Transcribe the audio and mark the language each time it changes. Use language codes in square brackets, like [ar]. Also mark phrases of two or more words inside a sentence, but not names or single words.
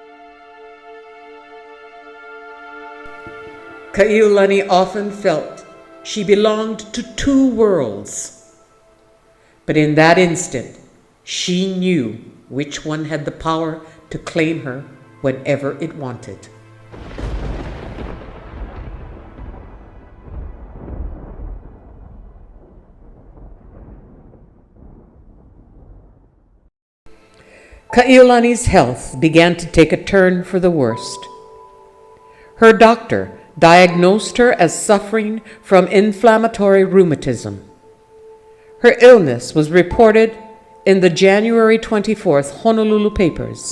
[en] Kaʻiulani often felt She belonged to two worlds. But in that instant, she knew which one had the power to claim her whenever it wanted. Kaʻiulani's health began to take a turn for the worst. Her doctor diagnosed her as suffering from inflammatory rheumatism. Her illness was reported in the January 24th Honolulu papers.